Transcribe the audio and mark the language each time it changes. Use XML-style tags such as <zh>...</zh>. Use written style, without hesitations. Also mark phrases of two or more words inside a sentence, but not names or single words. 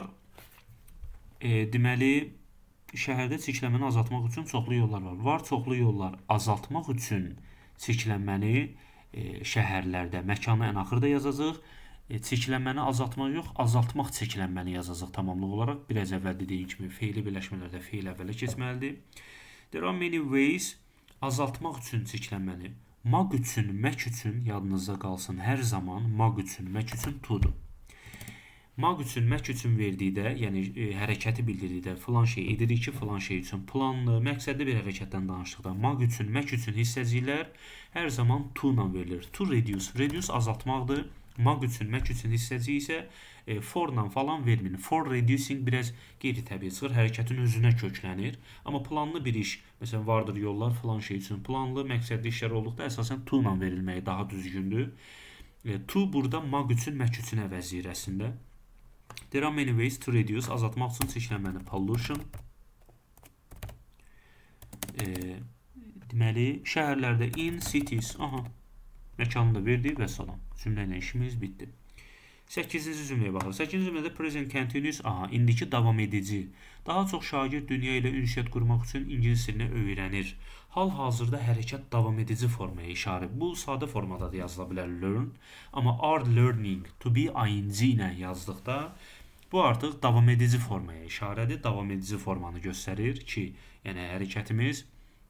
<az>Deməli, şəhərdə çirklənməni azaltmaq üçün çoxlu yollar var. Var çoxlu yollar azaltmaq üçün çirklənməni şəhərlərdə, məkanı ən axırda yazacaq. Çirklənməni azaltmaq yox, azaltmaq çirklənməni yazacaq tamamlıq olaraq. Biraz əvvəl dediyim kimi feili birləşmələrdə feil əvvələ keçməlidir.</az> <en>There are many ways</en> <az>azaltmaq üçün çirklənməni. Mag üçün, mək üçün yadınızda qalsın. Hər zaman mag üçün, mək üçün to'dur. Mag üçün, mək üçün verdikdə, yəni hərəkəti bildirdikdə filan şey edirik ki, filan şey üçün planlı, məqsədli bir hərəkətdən danışdıqda mag üçün, mək üçün hissəciklər hər zaman to ilə verilir.</az> <en>To reduce. Reduce azaltmaqdır.</en> <az>Mag üçün, mək üçün hissəcik isə for ilə falan vermir.</az> <en>For reducing</en> <az>biraz qeyri-təbii çıxır, hərəkətin özünə köklənir. Amma planlı bir iş, məsələn, vardır yollar filan şey üçün planlı, məqsədli işlər olduqda əsasən to ilə verilməyi daha düzgündür. To burada mag üçün, mək üçün əvəzləyir əslində.</az> <en>There are many ways to reduce,</en> <az>azaltmaq üçün çirklənməni. Pollution. Deməli, şəhərlərdə</az> <en>in cities.</en> <az>Məkanını da verdi və salam. Cümlə ilə işimiz bitdi. 8-ci cümləyə baxırıq. 8-ci cümlədə</az> <en>present continuous,</en> <az>indiki davam edici. Daha çox şagird dünya ilə ünsiyyət qurmaq üçün ingilis dilini öyrənir. Hal-hazırda hərəkət davam edici formaya işarə. Bu sadə formada da yazıla bilər learn, amma</az> <en>are learning to be</en> <az>ing ilə yazdıqda bu artıq davam edici formaya işarədir. Davam edici formanı göstərir ki, yəni hərəkətimiz</az>